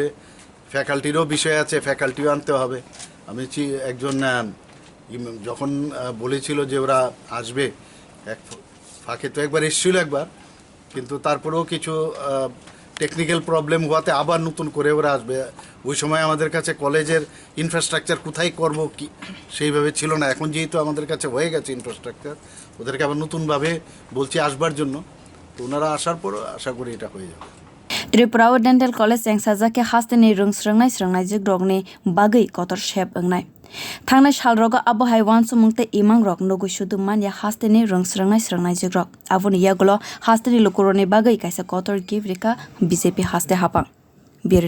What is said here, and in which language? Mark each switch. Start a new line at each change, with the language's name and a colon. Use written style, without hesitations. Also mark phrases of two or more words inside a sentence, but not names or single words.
Bangla: ফ্যাকাল্টিরও বিষয় আছে, ফ্যাকাল্টিও আনতে হবে। আমি একজন যখন বলেছিল যে ওরা আসবে, এক ফাঁকে তো একবার এসেছিল একবার, কিন্তু তারপরেও কিছু
English: technical problem
Bangla: হওয়াতে আবার নতুন করে ওরা আসবে। ওই সময় আমাদের কাছে কলেজের ইনফ্রাস্ট্রাকচার কোথায় করব কি সেইভাবে ছিল না। এখন যেহেতু আমাদের কাছে হয়ে গেছে ইনফ্রাস্ট্রাকচার, ওদেরকে আবার নতুনভাবে বলছি আসবার জন্য। তো ওনারা আসার পরও আশা করি এটা হয়ে যাবে।
Kok Borok: Tripura dental college chengsajake Haste ni srungnai jigrokni bagwi kotor shep ongnai. Thangnai salrogo abohai wansukha tei imang rok nugui sudumman ya Haste ni srungnai jigrok. Abono yagulo Haste ni lukuroni bagwi kaisa kotor gift rika BJP Haste hapang.